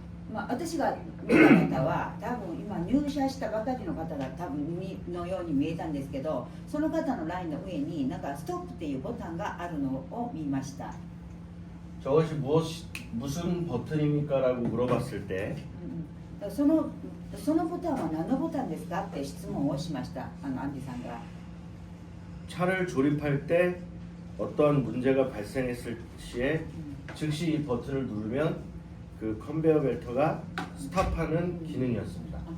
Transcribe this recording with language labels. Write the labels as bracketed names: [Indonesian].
[Japanese] まあ、私が見た方は多分今入社したばかりの方が多分のように見えたんですけどその方のラインの上になんかストップっていうボタンがあるのを見ました [Korean] 저것이 무슨 버튼입니까? 라고 물어봤을 때 [Japanese] そのボタンは何のボタンですかって質問をしましたアンディさんが [Korean] 차를 조립할 때 어떠한 문제가 발생했을 시에 즉시 이 버튼을 누르면 그 컨베어 벨트가 스탑하는 기능이었습니다.